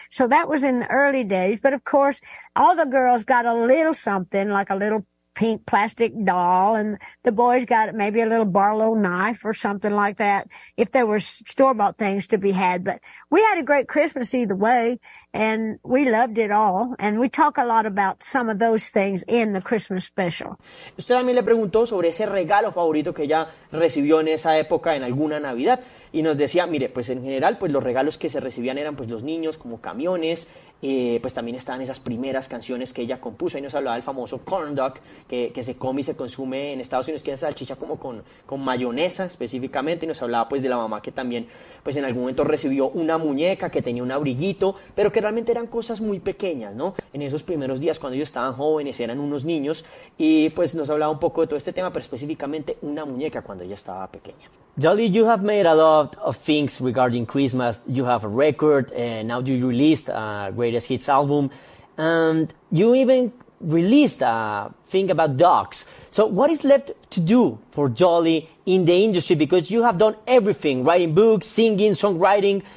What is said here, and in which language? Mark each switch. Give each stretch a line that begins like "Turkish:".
English: So that was in the early days. But of course, all the girls got a little something, like a little pink plastic doll, and the boys got maybe a little Barlow knife or something like that, if there were store-bought things to be had. But we had a great Christmas either way, and we loved it all, and we talk a lot about some of those things in the Christmas special.
Spanish: Usted también le preguntó sobre ese regalo favorito que ella recibió en esa época en alguna Navidad, y nos decía, mire, pues en general, pues los regalos que se recibían eran pues los niños, como camiones. Pues también estaban esas primeras canciones que ella compuso. Ahí nos hablaba del famoso corn dog que se come y se consume en Estados Unidos, que es salchicha como con mayonesa específicamente. Y nos hablaba pues de la mamá que también pues en algún momento recibió una muñeca que tenía un abriguito, pero que realmente eran cosas muy pequeñas, ¿no? En esos primeros días cuando ellos estaban jóvenes, eran unos niños, y pues nos hablaba un poco de todo este tema, pero específicamente una muñeca cuando ella estaba pequeña.
English: Dolly, you have made a lot of things regarding Christmas. You have a record, and now you released a greatest hits album, and you even released a thing about dogs. So what is left to do for Dolly in the industry? Because you have done everything, writing books, singing, songwriting.